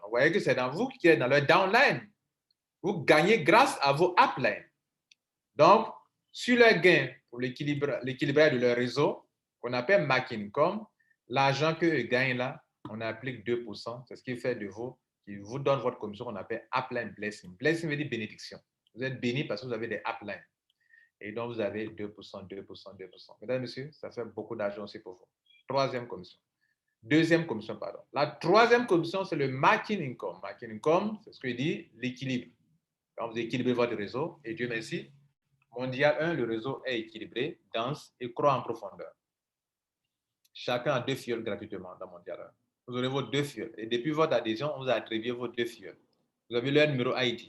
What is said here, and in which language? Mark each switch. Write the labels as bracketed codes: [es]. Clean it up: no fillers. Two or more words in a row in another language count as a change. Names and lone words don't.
[fr] Vous voyez que c'est dans vous qui êtes dans leur downline. Vous gagnez grâce à vos uplines. Donc, sur leur gain pour l'équilibrage de leur réseau, qu'on appelle [en] matching income, [fr] l'argent qu'eux gagnent là, on applique 2%. C'est ce qui fait de vous, qui vous donne votre commission qu'on appelle [en] upline blessing. [fr] Blessing veut dire bénédiction. Vous êtes béni parce que vous avez des uplines. Et donc, vous avez 2%, 2%, 2%. Mesdames et messieurs, ça fait beaucoup d'argent aussi pour vous. Troisième commission. Deuxième commission, pardon. La troisième commission, c'est le [en] matching income. Matching income, [fr] c'est ce que dit l'équilibre. Quand vous équilibrez votre réseau, et Dieu merci, Mondial 1, le réseau est équilibré, dense et croît en profondeur. Chacun a 2 fioles gratuitement dans Mondial 1. Vous aurez vos 2 fioles. Et depuis votre adhésion, on vous a attribué vos 2 fioles. Vous avez leur numéro ID.